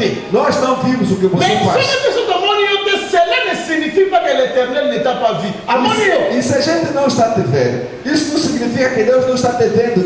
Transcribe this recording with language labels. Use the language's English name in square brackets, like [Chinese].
[Portuguese] Nós não vimos o que você faz. [French] Cela ne signifie pas que l'Éternel ne t'a pas vu. [Portuguese] E se a gente não está te vendo, isso não significa que Deus não está te vendo.